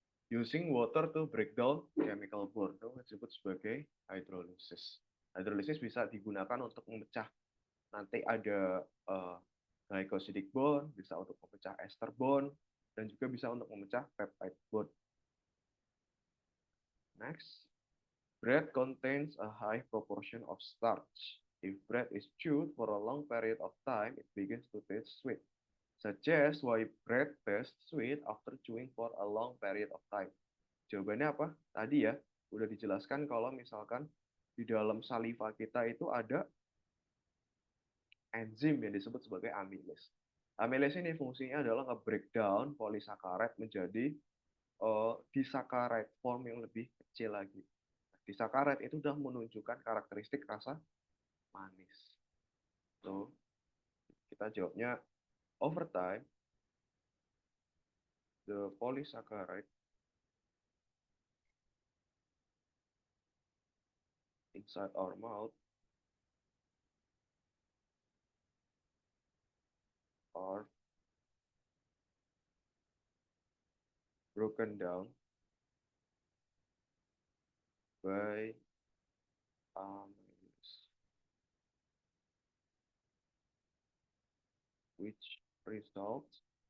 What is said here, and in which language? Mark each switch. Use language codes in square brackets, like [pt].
[en] Using water to break down chemical bond [id] itu disebut sebagai [en] hydrolysis. [id] Hydrolysis bisa digunakan untuk memecah, nanti ada glycosidic bond, bisa untuk memecah ester bond, dan juga bisa untuk memecah peptide bond. [en] Next, bread contains a high proportion of starch. If bread is chewed for a long period of time, it begins to taste sweet. Suggest why bread tastes sweet after chewing for a long period of time. [id] Jawabannya apa? Tadi ya, udah dijelaskan kalau misalkan di dalam saliva kita itu ada enzim yang disebut sebagai amylase. Amylase ini fungsinya adalah nge-breakdown polisaccharide menjadi disaccharide form yang lebih kecil lagi. Disaccharide itu sudah menunjukkan karakteristik rasa manis. [en] So, [id] kita jawabnya [en] over time, the polysaccharide inside our mouth are broken down by amylase, which results